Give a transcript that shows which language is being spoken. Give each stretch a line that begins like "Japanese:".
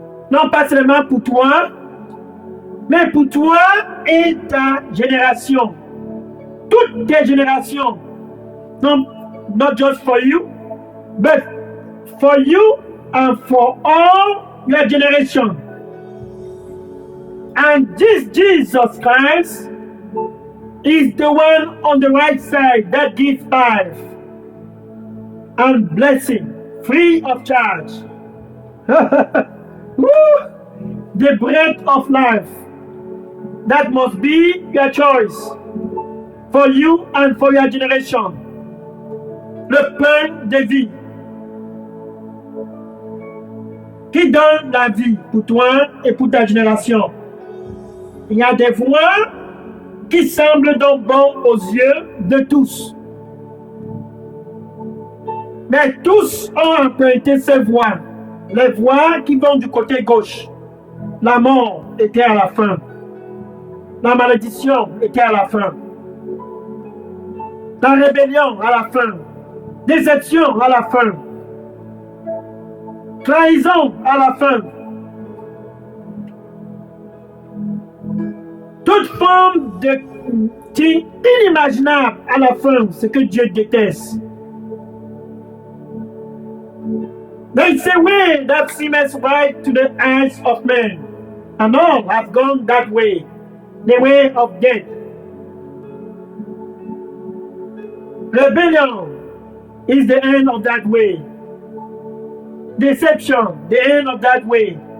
French: Non pas seulement pour toi, mais pour toi et ta génération. Toutes tes générations.
English: Non, not just for you, but for you and for all your generation. And this Jesus Christ is the one on the right side that gives life and blessing free of charge. The breath of life. That must be your choice for you and for your generation.
French: Le pain de vie qui donne la vie pour toi et pour ta génération. Il y a des voix qui semblent donc bonnes aux yeux de tous. Mais tous ont emprunté ces voies. Les voies qui vont du côté gauche. La mort était à la fin. La malédiction était à la fin. La rébellion à la fin. Déception à la fin. Trahison à la fin. Toute forme de qui inimaginable à la fin, ce que Dieu déteste.
English: There's a way that seems right to the eyes of men, and all have gone that way, the way of death. Rebellion is the end of that way. Deception, the end of that way.